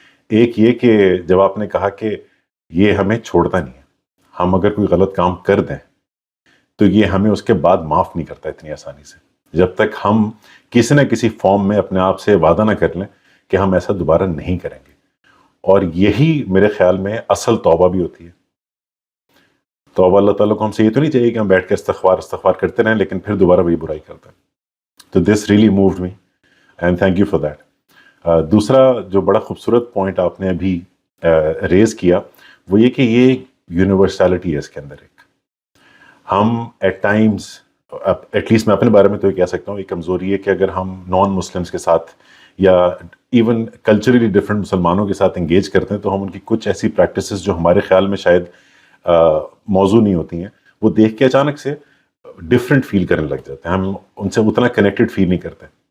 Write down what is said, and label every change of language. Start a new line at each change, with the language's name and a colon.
Urdu: ایک یہ کہ جب آپ نے کہا کہ یہ ہمیں چھوڑتا نہیں ہے، ہم اگر کوئی غلط کام کر دیں تو یہ ہمیں اس کے بعد معاف نہیں کرتا اتنی آسانی سے، جب تک ہم کسی نہ کسی فارم میں اپنے آپ سے وعدہ نہ کر لیں کہ ہم ایسا دوبارہ نہیں کریں گے. اور یہی میرے خیال میں اصل توبہ بھی ہوتی ہے. توبہ اللہ تعالیٰ کو ہم سے یہ تو نہیں چاہیے کہ ہم بیٹھ کے استغفار کرتے رہیں لیکن پھر دوبارہ وہی برائی کرتے ہیں.
English: تو this really moved me and thank you for that.
Urdu: دوسرا جو بڑا خوبصورت پوائنٹ آپ نے ابھی ریز کیا وہ یہ کہ یہ یونیورسلٹی ہے اس کے اندر. ایک ہم
English: at times, at least
Urdu: میں اپنے بارے میں تو یہ کہہ سکتا ہوں، ایک کمزوری ہے کہ اگر ہم نان مسلمس کے ساتھ یا ایون کلچرلی ڈفرینٹ مسلمانوں کے ساتھ انگیج کرتے ہیں تو ہم ان کی کچھ ایسی پریکٹسز جو ہمارے خیال میں شاید موضوع نہیں ہوتی ہیں، وہ دیکھ کے اچانک سے ڈفرینٹ فیل کرنے لگ جاتے ہیں، ہم ان سے اتنا کنیکٹڈ فیل نہیں کرتے.